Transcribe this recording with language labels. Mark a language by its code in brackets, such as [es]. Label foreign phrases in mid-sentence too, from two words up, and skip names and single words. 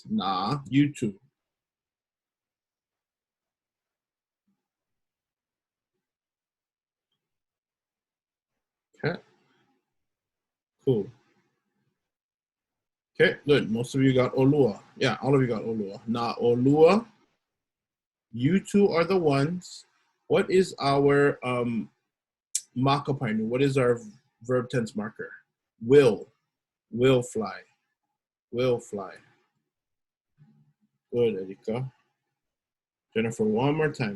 [en] Na, you two. Okay. Cool. Okay, good. Most of you got olua. Yeah, all of you got olua. [haw] Na olua. [en] You two are the ones. What is our makapainu? What is our verb tense marker? Will fly. Will fly. Good, Erika. Jennifer, one more time.